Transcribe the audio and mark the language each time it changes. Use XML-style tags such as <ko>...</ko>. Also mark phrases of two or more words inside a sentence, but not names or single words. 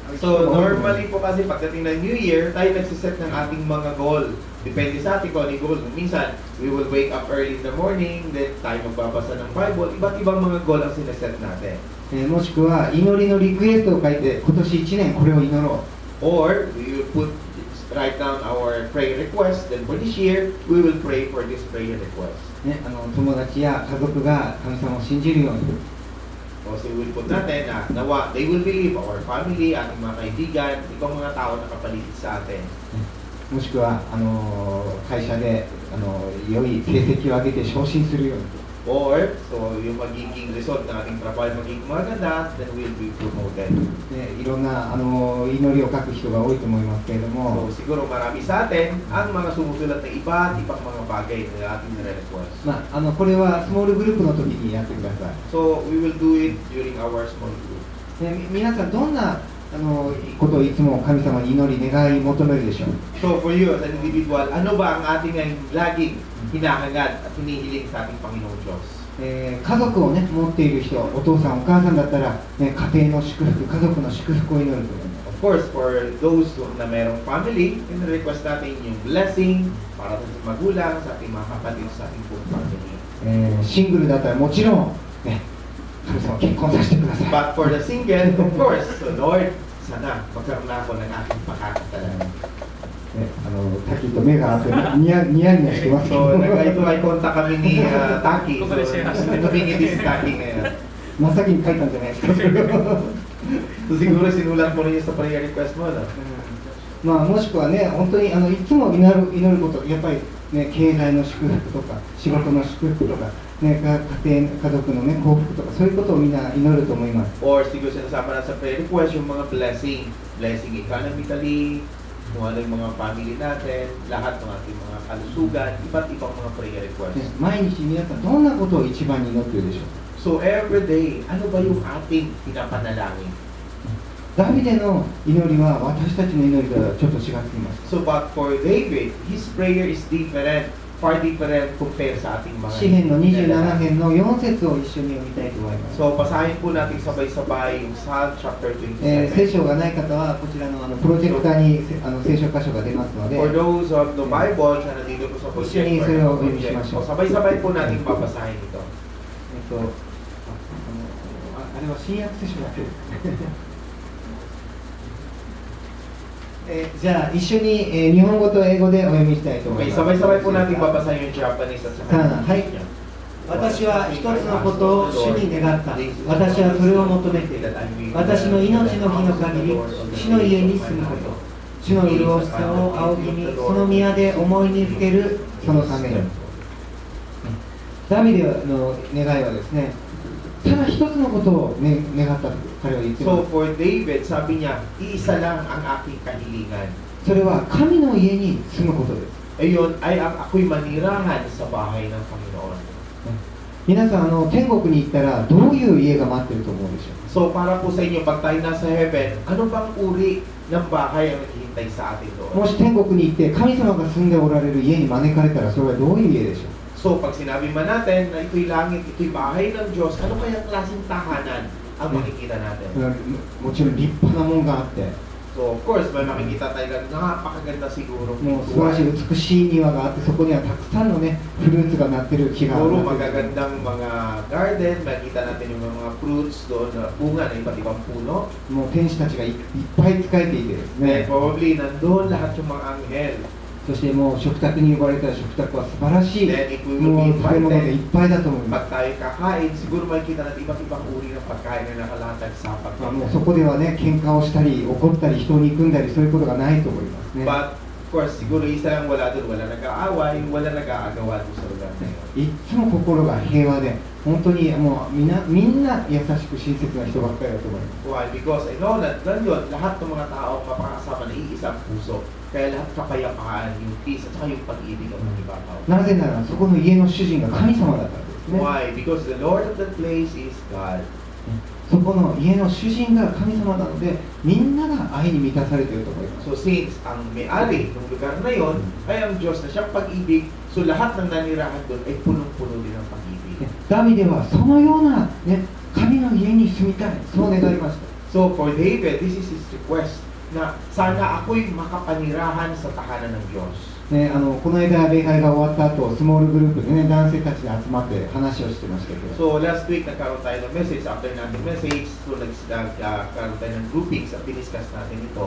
<tl>So normally po kasi pagdating ng New Year, tayo nagsiset ng ating mga goal. Depende sa ating kung ano yung goal. Minsan,</tl> <en>we will wake up early in the morning, then</en> <tl>tayo magbabasa ng Bible. Iba't ibang mga goal ang sineset natin.</tl> <ja>もしくは祈りのリクエストを書いて今年1年これを祈ろう。</ja> <en>Or, we will write down our prayer request. Then for this year, we will pray for this prayer request.</en> <ja>ね、友達や家族が神様を信じるように。</ja> <tl>Kasi</tl> <en>we will put</en> <tl>natin na nawa,</tl> <en>they will believe, our family,</en> <tl>ating mga kaibigan, ibang mga tao na kapaligid sa atin.</tl> <ja>もしくは会社で良い成績を上げて昇進するように。</ja> <tl>Or, so yung magiging result ng ating trabaho magiging maganda,</tl> <en>then we'll be promoted.</en> <ja>ね、いろんな祈りを書く人が多いと思いますけれども、</ja> <tl>So siguro marami sa atin ang mga sumusulat ng iba't ibang mga bagay na ating nire-request.</tl> <ja>これはスモールグループの時にやってください。</ja> <en>So we will do it during our small group.</en> <ja>ね、皆さんどんなことをいつも神様に祈り願い求めるでしょう。</ja> <en>So for you as an individual,</en> <tl>ano ba ang ating laging hinahangad at hinihiling sa ating Panginoong Diyos?</tl> <ja>家族をね持っている人、お父さんお母さんだったら、ね、家庭の祝福、家族の祝福を祈ると思います。</ja> <en>Of course, for those</en> <tl>na mayroong family, request natin yung blessing para sa magulang, sa ating mga kapatid, sa ating buong family.</tl> <ja>シングルだったらもちろん、ね、神様結婚させてください。</ja> <en>But for the single, of course, so Lord,</en> <tl>sana magkaroon na ako ng aking pakakatalan.</tl> <ja>タキと目が合ってニヤニヤしてますけど</ja> <tl>So, nag-eye-to-eye contact kami ni Taki. So, tumingin si Taki ngayon.</tl> <ja>真っ先に書いたんじゃないですか</ja> <tl>So, siguro sinulat mo rin yung sa</tl> <en>prayer request</en> <tl>mo, no?</tl> <ja>もしくはね、本当にいつも祈ること、やっぱり、ね、経済の祝福とか仕事の祝福とかね、家庭、家族の、ね、幸福とかそういうことをみんな祈ると思います。</ja> <tl>Or siguro sinasama na sa</tl> <en>prayer request</en> <tl>yung mga</tl> <en>blessing economically,</en> <tl>kung ano yung mga family natin, lahat ng ating mga kalusugan, iba't ibang mga prayer</tl> <ja>ね</ja> <en>requests.</en> <ja>毎日皆さんどんなことを一番に祈っているでしょうか。</ja> <en>So every day,</en> <tl>ano ba yung ating pinapanalangin?</tl> <ja>ダビデの祈りは私たちの祈りとはちょっと違っています。</ja> <en>So but for David, his prayer is different, far different compare</en> <tl>sa ating mga</tl> <ja>詩編の27編の4節を一緒に読みたいと思います。</ja> <tl>So basahin po natin sabay-sabay yung</tl> <en>Psalm chapter</en> <tl>27.</tl> <ja>聖書がない方はこちらのプロジェクターに聖書箇所が出ますので、</ja> <en>For those of the Bible,</en> <tl>na nandito po sa</tl> <ja>一緒にそれをお読みしましょう。</ja> <tl>So sabay-sabay po natin babasahin ito.</tl> <ja>あれは新約聖書だけですじゃあ一緒に、日本語と英語でお読みしたいと思い</ja> <en>Okay,</en> <ja>ます。</ja> <tl>sabay-sabay po natin babasahin yung Japanese at saka</tl> <ja>さあ、はい。私は一つのことを主に願った。私はそれを求めている。私の命の日の限り、主の家に住むこと。主の潤しさを仰ぎに、その宮で思いにふける、そのために。ダビデの願いはですね、ただ一つのことを、ね、願ったと彼は言っていま</ja> <en>So</en> <ja>す。</ja> <tl>for David, sabi niya, iisa lang ang aking kahilingan.</tl> <ja>それは神の家に住むことです。</ja> <tl>Ayun ay ako'y manirahan sa bahay ng Panginoon.</tl> <ja>皆さん天国に行ったらどういう家が待ってると思うでしょう。</ja> <tl>So para po sa inyo, pag tayo nasa heaven, ano bang uri ng bahay ang naghihintay sa atin doon?</tl> <ja>もし天国に行って神様が住んでおられる家に招かれたらそれはどういう家でしょう。</ja> <tl>So pag sinabi man natin na ito'y langit, ito'y bahay ng Diyos, ano kaya klaseng tahanan ang makikita natin?</tl> <ja>もちろん立派なもんがあって、</ja> <en>So of course,</en> <tl>may makikita tayo na napakaganda siguro.</tl> <ja>もう素晴らしい美しい庭があって、そこにはたくさんのねフルーツがなってる木があ</ja> <tl>Siguro</tl> <ja>る。</ja> <tl>magagandang mga garden, makikita natin yung mga fruits doon, na bunga ng iba't ibang puno.</tl> <ja>もう天使たちがいっぱい仕えていてです</ja> <en>And</en> <ja>ね、</ja> <tl>probably nandun lahat yung mga anghel.</tl> <ja>そしてもう食卓に呼ばれたら食卓は素晴らしい</ja> <en>Then if we</en> <ja>も</ja> <en>will</en> <ja>う</ja> <en>be</en> <ja>食べ物でい</ja> <en>invited,</en> <ja>っぱいだと思います。</ja> <tl>pag tayo kakain, siguro makikita natin iba't ibang uri ng pagkain na nakalatag sa</tl> <ja>もう</ja> <tl>pagkain.</tl> <ja>そこではね喧嘩をしたり怒ったり人を憎んだりそういうことがないと思いますね。</ja> <en>But of course,</en> <tl>siguro isa lang wala doon, wala nag-aaway, wala nag-aagawa doon sa lugar na yun.</tl> <ja>いつも心が平和で本当にもうみんな優しく親切な人ばっかりだと思います。</ja> <en>Why? Because I know that</en> <tl>ganyan, lahat ng mga tao mapakasama na iisang puso. Kaya lahat kapayapaan, yung peace at saka yung pag-ibig ang manibabaw.</tl> <ja>なぜならそこの家の主人が神様だからですね。</ja> <en>Why? Because the Lord of that place is God.</en> <ja>そこの家の主人が神様なのでみんなが愛に満たされていると思います。</ja> <tl>So since ang may-ari ng lugar na yon ay ang Diyos na siyang pag-ibig, so lahat ng nanirahan doon ay punong-puno din ng pag-ibig.</tl> <ja>ダビデはそのような、ね、神の家に住みたいそう願いました。</ja> <tl>So</tl> <en>for David, this is his request</en> <tl>na sana ako'y makapanirahan sa tahanan ng Diyos.</tl> <ja>ね、この間礼拝が終わった後スモールグループでね男性たちで集まって話をしてましたけど、</ja> <tl>So</tl> <en>last week</en> <tl>nagkaroon tayo ng message, after natin message, so nagkaroon tayo ng groupings at diniscuss natin ito.</tl>